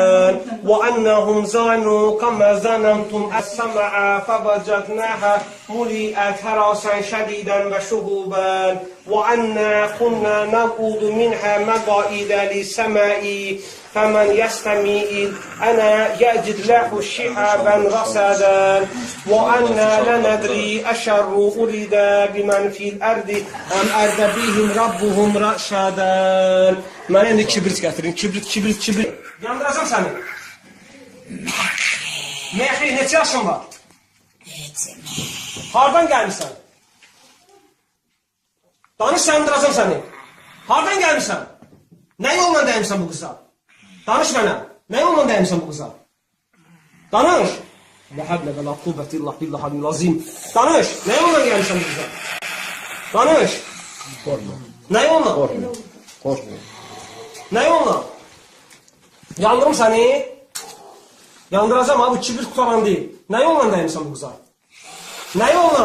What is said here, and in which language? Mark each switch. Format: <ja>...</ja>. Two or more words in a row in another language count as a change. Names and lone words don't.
<ar>وأنهم ظنوا كما ظننتم السمع فوجدناها مليئت حرسا شديدا وشهبا وأنا كنا نقود منها مقاعد للسماء فمن يستمع أنا يجد له شهابا رصدا وأنا لا ندري أشر أريد بمن في الأرض أم أراد بهم ربهم رشدا.</ar> <az>Mənə indi kibrit gətirin. Kibrit. Yandıracam səni. Mehri, neçə yaşın var? Hardan gəlmişsən? Danış, yandıracam səni. Hardan gəlmişsən? Nə yolla dəymişsən bu qıza? Danış mənə. Nə yolla dəymişsən bu qıza? Danış.</az> <ar>لا حول ولا قوة إلا بالله العظيم.</ar> <az>Danış. Nə yolla gəlmişsən bu qıza? Danış. Korkma. Nə yolla? Korkma. Nə yolla? Yandırım səni. Yandıracam abi, kibrit qutaran deyil. Nə yolla dəymişsən bu qıza? Nə yolla?</az>